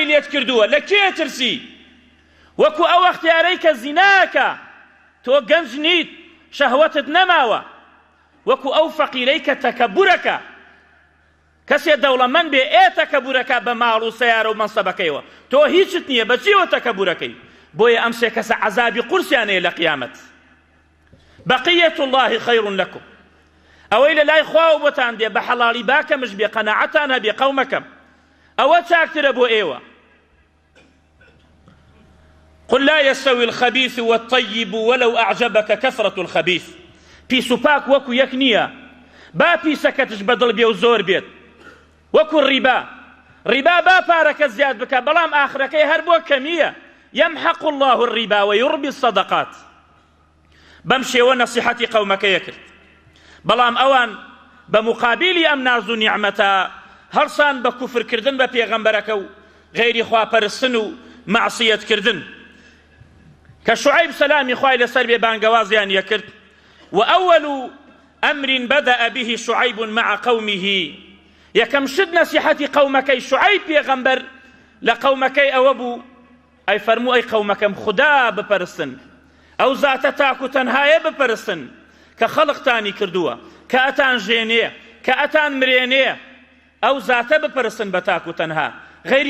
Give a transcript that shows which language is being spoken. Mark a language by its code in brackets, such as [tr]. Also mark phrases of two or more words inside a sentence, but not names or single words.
[ckb] لێت کردووە لە کێ ترسی وەکو ئەو ئەختیارەی کە زیناکە تۆ گەنج نیت شەهوەتت نەماوە وەکو ئەو فەقیرەی کە تەکەبورەکە کەسێ دەوڵەمەند بێ تەکەبورەکە بە ماڵ و سەیارە و مەنسەبەکەیەوە تۆ هیچت نییە بەچیەوە تەکەبورەکەی بۆیە ئەم سێ کەسە عەزابی قورسیانەیە لە قیامەت [ar] بقية الله خير لكم [ckb] ئەوەی لە لای خواوە بۆتان دێ بە حەڵاڵی باکەمش بێ قەناعەتان هەبێ قەومەکەم ئەوە چاکترە بۆ ئێوە [ar] قل لا يستوي الخبيث والطيب ولو أعجبك كثرة الخبيث [ckb] پیس و پاک وەکو یەک نییە با پیسەکەتش بەدڵ بێ و زۆر بێت وەکو ڕیبا با پارەکە زیاد بکە بەڵام ئاخرەکەی هەر بۆ کەمیە [ar] يمحق الله الربا ويربي الصدقات [ckb] بەم شێوە نەسیحەتی قەومەکەیە کرد بەڵام ئەوان بە مقابلی ئەم ناز و نیعمەتە هەڵسان بە کوفرکردن بە پێغەمبەرەکە و غەیری خواپەرستن و مەعسیەتکردن کە شوعەیب سەلامی خوای لەسەر بێ بانگەوازیان یەکرد [ar] وأول أمر بدأ به شعيب مع قومه [ckb] یەکەم شت نەسیحەتی قەومەکەی شوعەیب پێغەمبەر لە قەومەکەی ئەوە بوو ئەی فەرموو ئەی قەومەکەم خوددا بپەرستن ئەو زاتە تاک و تەنهایە بپەرستن کە خەڵقتانی کردووە کە ئەتان ژێنێ کە ئەتان مرێنێ ئەو زاتە بپەرستن بە تاک و تەنها غەیری